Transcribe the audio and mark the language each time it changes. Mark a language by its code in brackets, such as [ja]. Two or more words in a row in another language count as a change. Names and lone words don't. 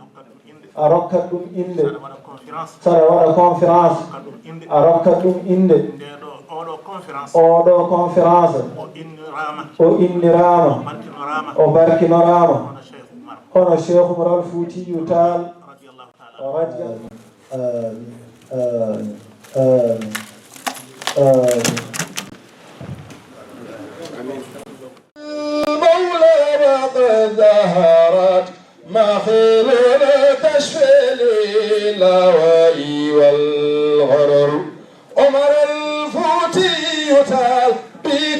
[ff] a hokkat ɗum inde a rokkat ɗum inde saɗa waɗa conférence saɗa waɗa conférence hokkat ɗum inde a rokkat ɗum inde ndeɗo oɗo conférence oɗo conférence o innirama o innirama barkinorama o barkinorama hono Cheikh Oumar hono Cheikh Oumar Al Foutiyou Tall [ar] رضي الله تعالى [ff] o radiyallahu [ar] المولى وقد ظهرت مخيل تشفي اللوائي والغرر عمر الفوتي تال بك